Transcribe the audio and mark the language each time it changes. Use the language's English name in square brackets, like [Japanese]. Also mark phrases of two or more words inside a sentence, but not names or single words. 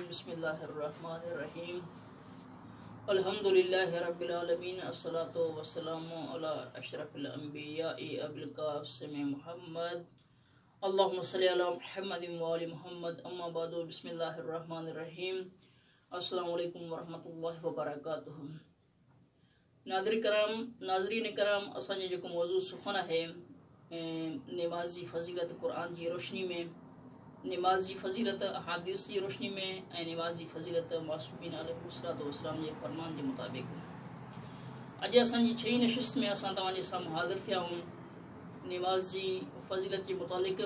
[Arabic] بسم الله الرحمن الرحيم. الحمد لله رب العالمين. الصلاة والسلام على أشرف الأنبياء أبي القاسم محمد. اللهم صل على محمد وآل محمد. أما بعد. بسم الله الرحمن الرحيم. السلام عليكم ورحمة الله وبركاته. [Sindhi] नाज़रीन कराम, असांजो जेको मौज़ू सुख़न आहे नमाज़ी फ़ज़ीलत क़ुरान जी रोशनी में, नमाज़ी फ़ज़ीलत अहादीस जी रोशनी में ऐं नमाज़ी फ़ज़ीलत मासूमीन [Arabic] عليه الصلاة والسلام [Sindhi] जे फ़रमान जे मुताबिक़। अॼु असांजी छहीं नशिस्त में असां तव्हांजे साम्हूं हाज़िर थिया आहियूं नमाज़ी फ़ज़ीलत जे मुतालिक़।